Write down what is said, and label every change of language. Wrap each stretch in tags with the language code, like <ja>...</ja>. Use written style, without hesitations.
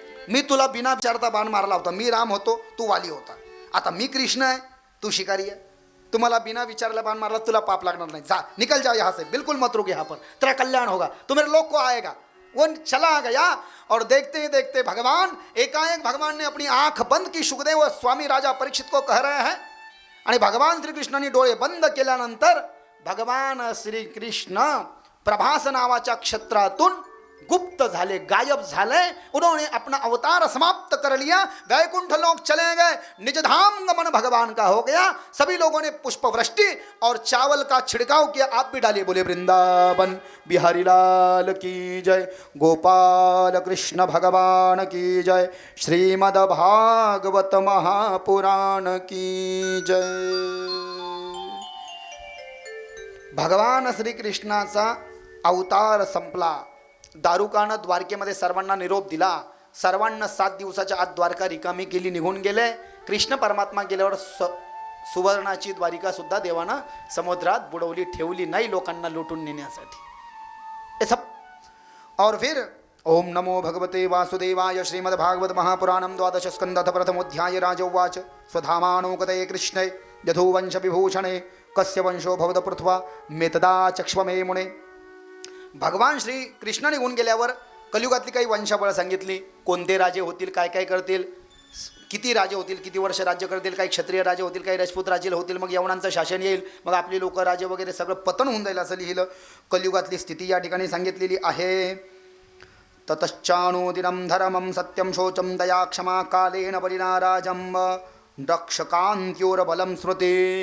<mr>मी तुला बिना विचारता बाण मारला होता, मी राम होतो तू वाली होता, आता मी कृष्ण आहे तू शिकारी आहे, तुम्हाला बिना विचारला बाण मारला, तुला पाप लागणार नाही, जा</mr> <hi>निकल जाओ यहाँ से, बिल्कुल मत रुक यहाँ पर, तेरा कल्याण होगा, तू मेरे लोक को आएगा। वो चला गया और देखते ही देखते भगवान एकाएक भगवान ने अपनी आंख बंद की। सुखदेव स्वामी राजा परीक्षित को कह रहे हैं</hi> <mr>आणि भगवान श्रीकृष्णांनी डोळे बंद केल्यानंतर भगवान श्रीकृष्ण प्रभास नावाच्या क्षेत्रातून गुप्त झाले, गायब झाले।</mr> <hi>उन्होंने अपना अवतार समाप्त कर लिया, वैकुंठ लोक चले गए, निज धाम गमन भगवान का हो गया। सभी लोगों ने पुष्प वृष्टि और चावल का छिड़काव किया। आप भी डालिए, बोले वृंदावन बिहारी लाल की जय, गोपाल कृष्ण भगवान की जय, श्रीमद् भागवत महापुराण की जय।</hi> <mr>भगवान श्रीकृष्णाचा अवतार संपला। दारुकानं द्वारकेमध्ये सर्वांना निरोप दिला, सर्वांना 7 दिवसाच्या आत द्वारका रिकामी केली, निघून गेले। कृष्ण परमात्मा गेल्यावर सुवर्णाची द्वारिका सुद्धा देवानं समुद्रात बुडवली, ठेवली नाही लोकांना लुटून नेण्यासाठी।</mr> <hi>ये सब और फिर</hi> <sa>ओम नमो भगवते वासुदेवाय श्रीमद्भागवत महापुराणम द्वादश स्कंदः प्रथमोध्याय राजोवाच स्वधामानोकतये कृष्णे यथोवंश विभूषणे कस्य वंशो भवद पृथ्वा मेतदा चक्ष्वमे मुने।</sa> <mr>भगवान श्री कृष्ण निघून गेल्यावर कलियुगातली काही वंशावळ सांगितली, कोणते राजे होतील, काय काय करतील, किती राजे होतील, किती वर्ष राज्य करतील, काही क्षत्रिय राजे होतील, काही राजपूत राजे होतील, मग यवनांचं शासन येईल, मग आपली लोक राजे वगैरे सगळं पतन होऊन जाईल असं लिहिलं। कलियुगातली स्थिती या ठिकाणी सांगितलेली आहे।</mr> <sa>ततश्चानुदिनं धर्मं सत्यं शोचं दया क्षमा कालेन बलिनाराजं दक्षकांत्योरबलं स्मृते।</sa>